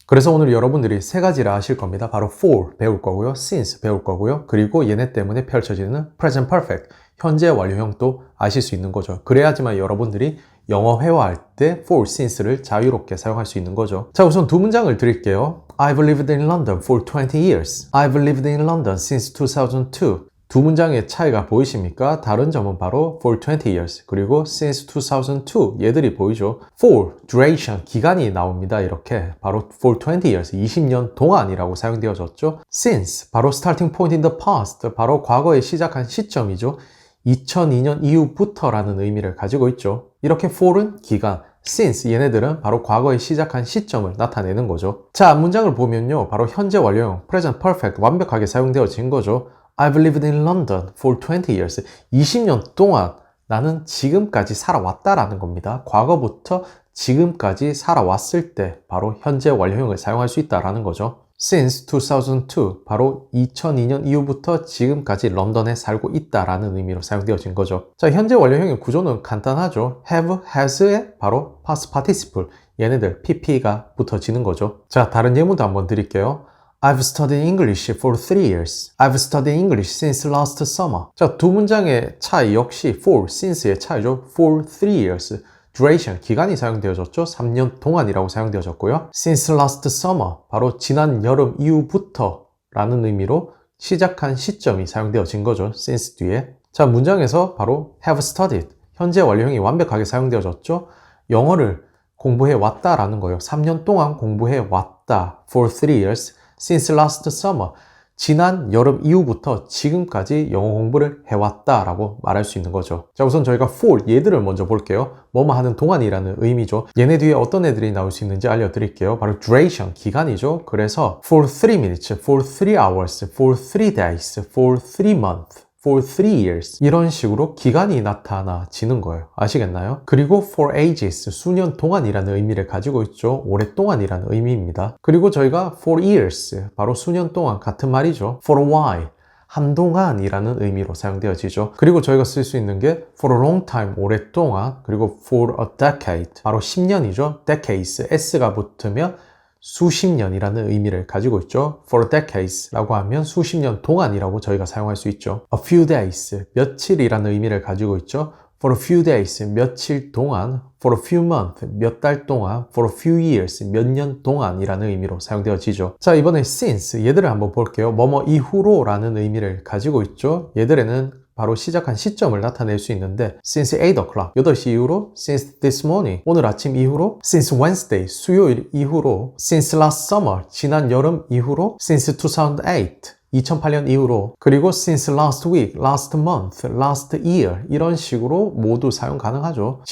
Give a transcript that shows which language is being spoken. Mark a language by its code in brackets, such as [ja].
[ko] 그래서 오늘 여러분들이 세 가지를 아실 겁니다. 바로 for 배울 거고요, since 배울 거고요, 그리고 얘네 때문에 펼쳐지는 present perfect, 현재 완료형도 아실 수 있는 거죠. 그래야지만 여러분들이 영어 회화할 때 for, since를 자유롭게 사용할 수 있는 거죠. 자, 우선 두 문장을 드릴게요. [en] I've lived in London for 20 years. I've lived in London since 2002. [ko] 두 문장의 차이가 보이십니까? 다른 점은 바로 [en] for 20 years [ko] 그리고 [en] since 2002 [ko] 얘들이 보이죠. for, duration, 기간이 나옵니다. 이렇게 바로 [en] for 20 years, [ko] 20년 동안이라고 사용되어졌죠. [en] since, 바로 starting point in the past, [ko] 바로 과거에 시작한 시점이죠. 2002년 이후부터라는 의미를 가지고 있죠. 이렇게 for은 기간, since 얘네들은 바로 과거에 시작한 시점을 나타내는 거죠. 자, 문장을 보면요, 바로 현재 완료형 present perfect 완벽하게 사용되어진 거죠. [en] I've lived in London for 20 years. [ko] 20년 동안 나는 지금까지 살아왔다라는 겁니다. 과거부터 지금까지 살아왔을 때 바로 현재 완료형을 사용할 수 있다라는 거죠. [en] Since 2002, [ko] 바로 2002년 이후부터 지금까지 런던에 살고 있다라는 의미로 사용되어진 거죠. 자, 현재 완료형의 구조는 간단하죠. have, has에 바로 past participle, 얘네들 pp가 붙어지는 거죠. 자, 다른 예문도 한번 드릴게요. [en] I've studied English for 3 years. I've studied English since last summer. [ko] 자, 두 문장의 차이 역시 for, since의 차이죠. [en] For 3 years. [ko] duration, 기간이 사용되어졌죠. 3년 동안이라고 사용되어졌고요. [en] since last summer, [ko] 바로 지난 여름 이후부터 라는 의미로 시작한 시점이 사용되어진 거죠. since 뒤에. 자, 문장에서 바로 have studied, 현재 완료형이 완벽하게 사용되어졌죠. 영어를 공부해 왔다라는 거예요. 3년 동안 공부해 왔다. [en] for 3 years, since last summer, [ko] 지난 여름 이후부터 지금까지 영어 공부를 해왔다라고 말할 수 있는 거죠. 자, 우선 저희가 for, 얘들을 먼저 볼게요. 뭐뭐 하는 동안이라는 의미죠. 얘네 뒤에 어떤 애들이 나올 수 있는지 알려드릴게요. 바로 duration, 기간이죠. 그래서 [en] for 3 minutes, for 3 hours, for 3 days, for 3 months, for 3 years [ko] 이런 식으로 기간이 나타나지는 거예요. 아시겠나요? 그리고 [en] for ages, [ko] 수년 동안이라는 의미를 가지고 있죠. 오랫동안이라는 의미입니다. 그리고 저희가 for years, 바로 수년 동안 같은 말이죠. [en] for a while, [ko] 한동안이라는 의미로 사용되어지죠. 그리고 저희가 쓸 수 있는 게 [en] for a long time, [ko] 오랫동안, 그리고 [en] for a decade, [ko] 바로 10년이죠. decades, s가 붙으면 수십 년이라는 의미를 가지고 있죠. for decades 라고 하면 수십 년 동안이라고 저희가 사용할 수 있죠. a few days, 며칠이라는 의미를 가지고 있죠. [en] for a few days, [ko] 며칠 동안, [en] for a few months, [ko] 몇 달 동안, [en] for a few years, [ko] 몇 년 동안이라는 의미로 사용되어지죠. 자, 이번에 since, 얘들을 한번 볼게요. 뭐뭐 이후로 라는 의미를 가지고 있죠. 얘들에는 바로 시작한 시점을 나타낼 수 있는데 since 8 o'clock, 8시 이후로, [en] since this morning, [ko] 오늘 아침 이후로, since Wednesday, 수요일 이후로, [en] since last summer, [ko] 지난 여름 이후로, since 2008, 2008년 이후로, 그리고 [en] since last week, last month, last year [ko] 이런 식으로 모두 사용 가능하죠.